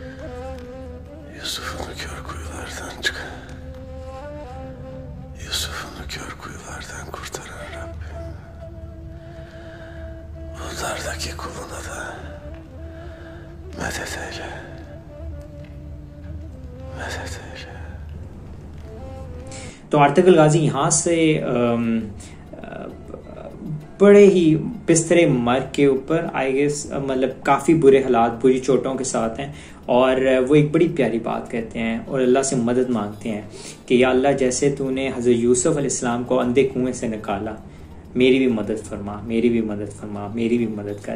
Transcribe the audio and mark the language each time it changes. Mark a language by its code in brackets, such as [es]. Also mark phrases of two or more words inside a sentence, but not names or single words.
[tr] Yusuf'unu kör kuyulardan çık. Yusuf'unu Mezardaki kuluna da medet eyle. Medet eyle. [ur] تو ارطغرل غازی یہاں سے بڑے ہی بسترے مر کے اوپر [en] I guess [ur] مطلب کافی برے حالات، بری چوٹوں کے ساتھ ہیں، اور وہ ایک بڑی پیاری بات کہتے ہیں اور اللہ سے مدد مانگتے ہیں کہ یا اللہ، جیسے تو نے حضرت یوسف علیہ السلام کو اندھے کنویں سے نکالا، میری بھی مدد فرما، میری بھی مدد فرما، میری بھی مدد کر.